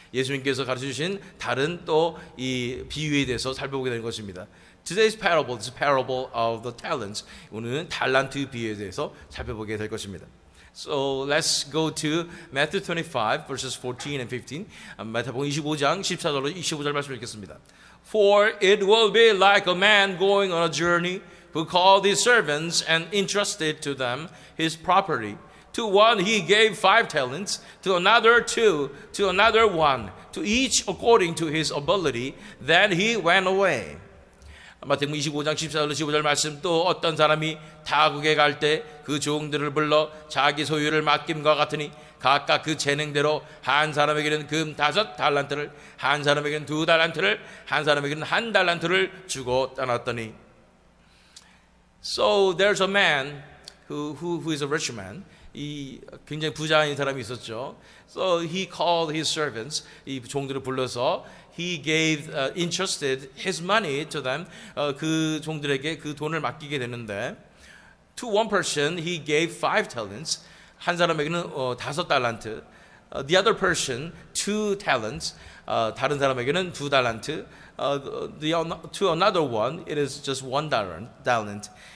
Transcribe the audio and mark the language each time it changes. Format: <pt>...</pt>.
<ko>예수님께서 가르쳐 주신 다른 또 이 비유에 대해서 살펴보게 되는 것입니다.</ko> <en>Today's parable is a parable of the talents.</en> <ko>오늘은 달란트 비유에 대해서 살펴보게 될 것입니다.</ko> <en>So let's go to Matthew 25 verses 14 and 15.</en> <ko>마태복음 25장 14절로 25절 말씀 읽겠습니다.</ko> <en>For it will be like a man going on a journey who called his servants and entrusted to them his property. To one he gave 5 talents, to another 2, to another 1, to each according to his ability. Then he went away.</en> <ko>마태복음 25장 14절 15절 말씀 또 어떤 사람이 타국에 갈 때 그 종들을 불러 자기 소유를 맡김과 같으니 각각 그 재능대로 한 사람에게는 금 5 달란트를, 한 사람에게는 2 달란트를, 한 사람에게는 1 달란트를 주고 떠났더니.</ko> <en>So there's a man who is a rich man.</en> <ko>이 굉장히 부자인 사람이 있었죠.</ko> <en>So he called his servants,</en> <ko>이 종들을 불러서</ko> <en>he gave entrusted his money to them.</en> <ko>그 종들에게 그 돈을 맡기게 되는데</ko> <en>to one person he gave 5 talents.</en> <ko>한 사람에게는 5 달란트.</ko> <en>The other person 2 talents.</en> <ko>다른 사람에게는 2 달란트.</ko> <en>To another one it is just 1 talent.</en>